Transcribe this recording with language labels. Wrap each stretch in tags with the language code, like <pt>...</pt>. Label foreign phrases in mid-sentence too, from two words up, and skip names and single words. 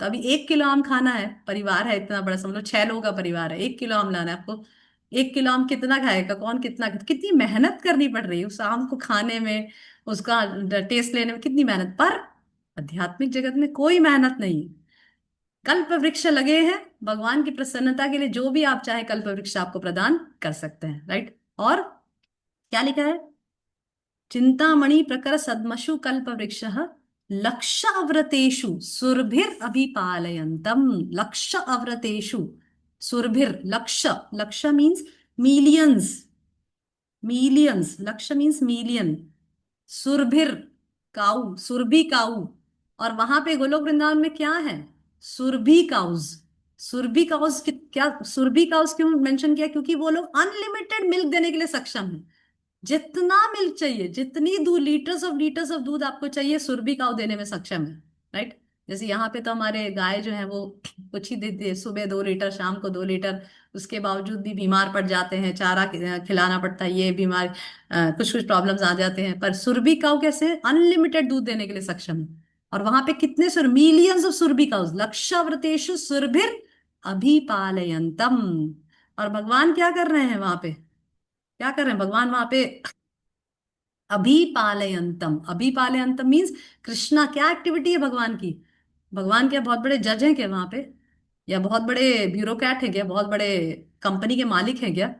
<hi>तो अभी 1 किलो आम खाना है, परिवार है इतना बड़ा, समझ लो 6 लोगों का परिवार है, 1 किलो आम लाना है आपको, 1 किलो आम कितना खाएगा, कौन कितना, कितनी मेहनत करनी पड़ रही है उस आम को खाने में, उसका टेस्ट लेने में कितनी मेहनत। पर आध्यात्मिक जगत में कोई मेहनत नहीं है। कल्प वृक्ष लगे हैं भगवान की प्रसन्नता के लिए, जो भी आप चाहे कल्प वृक्ष आपको प्रदान कर सकते हैं, राइट।</hi> <sa>और क्या लिखा है, चिंतामणि प्रकर सद्मशु कल्प वृक्ष लक्ष अव्रतेषु सुरभिर अभिपालयन्तम। लक्ष अव्रतेषु सुरभिर, लक्ष, लक्ष</sa> <en>means millions, millions,</en> <sa>लक्ष</sa> <en>means million,</en> <sa>सुरभिर काऊ, सुरभि काऊ।</sa> <hi>और वहां पे गोलोक वृंदावन में क्या है, सुरभि काउज। सुरभि काउज क्या, सुरभि काउज क्यों मेंशन किया, क्योंकि वो लोग</hi> <en>unlimited milk</en> <hi>देने के लिए सक्षम है। जितना मिल्क चाहिए, जितनी दूध,</hi> <en>liters of</en> <hi>दूध आपको चाहिए, सुरभि काऊ देने में सक्षम है, राइट। जैसे यहाँ पे तो हमारे गाय जो है वो कुछ ही देती है, सुबह 2 लीटर, शाम को 2 लीटर, उसके बावजूद भी बीमार पड़ जाते हैं, चारा खिलाना पड़ता है, ये बीमार कुछ कुछ प्रॉब्लम्स आ जाते हैं। पर सुरभि काऊ कैसे, अनलिमिटेड दूध देने के लिए सक्षम है। और वहां पे कितने सुर,</hi> <en>millions of</en> <hi>सुरभि काउज,</hi> <sa>लक्षाव्रतेषु सुरभिर अभिपालयंतम।</sa> <hi>और भगवान क्या कर रहे हैं वहां पे, क्या कर रहे हैं भगवान वहां पे, अभिपालयंतम। अभिपालयंतम मीन्स कृष्णा, क्या एक्टिविटी है भगवान की। भगवान क्या बहुत बड़े जज हैं क्या वहां पे, या बहुत बड़े ब्यूरोक्रेट है क्या, बहुत बड़े कंपनी के मालिक है क्या।</hi>